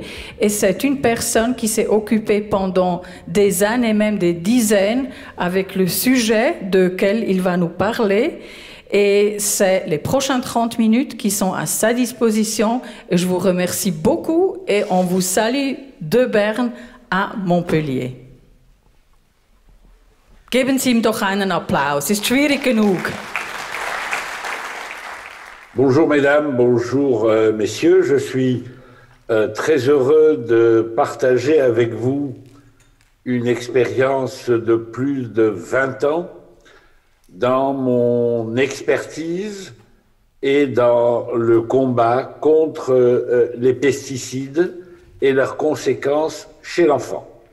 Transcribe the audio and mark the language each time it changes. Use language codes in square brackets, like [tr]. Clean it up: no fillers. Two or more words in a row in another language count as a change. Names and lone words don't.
[fr] Et c'est une personne qui s'est occupée pendant des années, même des dizaines, avec le sujet duquel il va nous parler. Et c'est les prochaines 30 minutes qui sont à sa disposition. Et je vous remercie beaucoup et on vous salue de Bern à Montpellier. [de] Geben Sie ihm doch einen Applaus. Ist schwierig genug. [fr] Bonjour mesdames, bonjour messieurs. Je suis très heureux de partager avec vous une expérience de plus de 20 ans dans mon expertise et dans le combat contre les pesticides et leurs conséquences chez l'enfant.